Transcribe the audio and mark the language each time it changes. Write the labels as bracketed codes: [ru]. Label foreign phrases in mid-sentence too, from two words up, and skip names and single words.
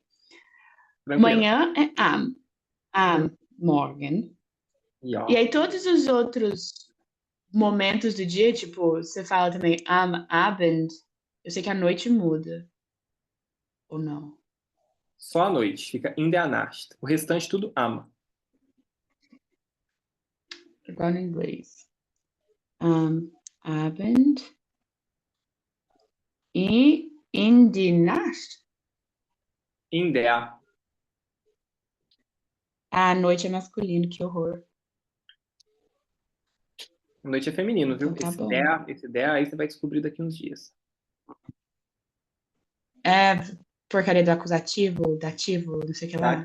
[pt] Tranquilo. Manhã é [de] am Morgen. [pt] E Ja. aí todos os outros momentos do dia, tipo, você fala também [de] am Abend. [pt] Eu sei que a noite muda, ou não? Só à noite, fica [de] in der Nacht. [pt] O restante tudo ama. Igual no inglês. [de] Am Abend [pt] e [de] in die Nacht. In der. [pt] A noite é masculino, que horror. Noite é feminino, viu? Então tá bom. Esse der aí você vai descobrir daqui uns dias. É porcaria do acusativo, dativo, não sei o que lá.